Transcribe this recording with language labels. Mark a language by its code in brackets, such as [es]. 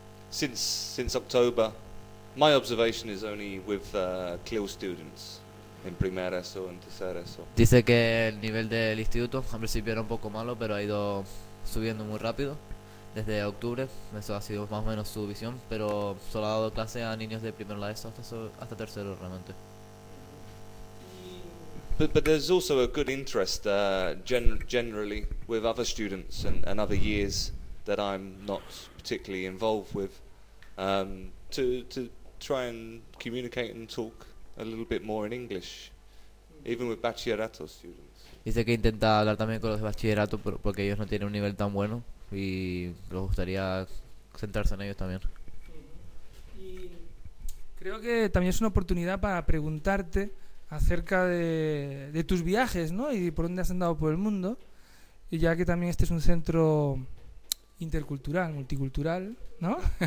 [en] Since October, my observation is only with CLIL students in primera so and tercera so. [es] Dice que el nivel del instituto al principio era un poco malo, pero ha ido subiendo muy rápido. Desde octubre, eso ha sido más o menos su visión, pero solo ha dado clase a niños de primero la ESO hasta tercero realmente. [en] But there's also a good interest generally with other students and other years that I'm not particularly involved with to try and communicate and talk a little bit more in English, even with bachillerato students. [es] Dice que intenta hablar también con los de bachillerato porque ellos no tienen un nivel tan bueno. Y les gustaría centrarse en ellos también. Y creo que también es una oportunidad para preguntarte acerca de tus viajes, ¿no? Y por dónde has andado por el mundo. Y ya que también este es un centro intercultural, multicultural, ¿no?